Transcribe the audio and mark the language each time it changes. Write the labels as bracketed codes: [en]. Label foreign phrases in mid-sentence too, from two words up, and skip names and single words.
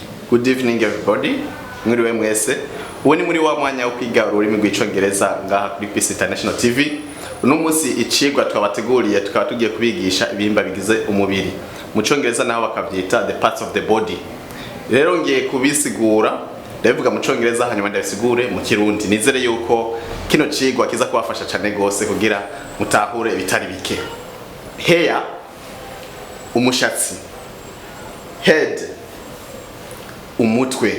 [en] Good evening everybody. [rn] Mwiriwe mwese. Uwo ni muri wa mwanya wo kwiga ururimi rw'icongereza ngaha kuri Peace International TV. Uno munsi icigwa twabateguriye tukaba tugiye kubigisha ibihimba bigize umubiri. Mu congereza naho bakavyita [en] the parts of the body. [rn] Rero ngiye kubisigura, ndavuga mu congereza hanyuma ndabisigure mu kirundi. Nizere yuko kino cigwa kiza kubafasha cyane gose kugira mutahure bitari bike. Hair, umushatsi. Head, umutwe.